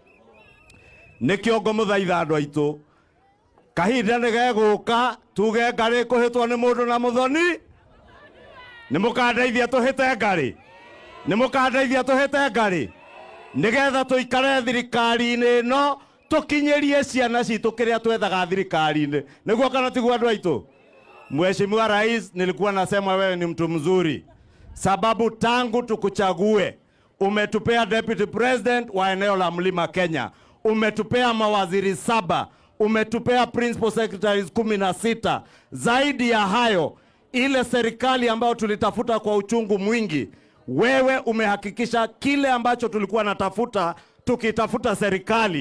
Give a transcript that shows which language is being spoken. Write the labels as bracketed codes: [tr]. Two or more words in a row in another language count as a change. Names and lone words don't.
[ki] Nĩkĩo ngũmũthaitha andũ aitũ, kahinda nĩ gegũka tuge ngarĩ kũhĩtwo nĩ mũndũ na mũthoni. Nĩ mũkandeithia tũhĩte ngarĩ? Nĩ mũkandeithia tũhĩte ngarĩ? nigetha tuikare thirikari-inĩ no tukinyerie ciana citũ kĩrĩa twethaga thirikari-inĩ. Nĩguo kana tiguo andũ aitũ? [sw] Mheshimiwa Rais, nilikuwa nasema wewe ni mtu mzuri, sababu tangu tukuchague umetupea [en] deputy president [sw] wa eneo la Mlima Kenya, umetupea mawaziri 7, umetupea [en] principal secretaries [sw] 16. Zaidi ya hayo, ile serikali ambayo tulitafuta kwa uchungu mwingi, wewe umehakikisha kile ambacho tulikuwa natafuta tukitafuta serikali.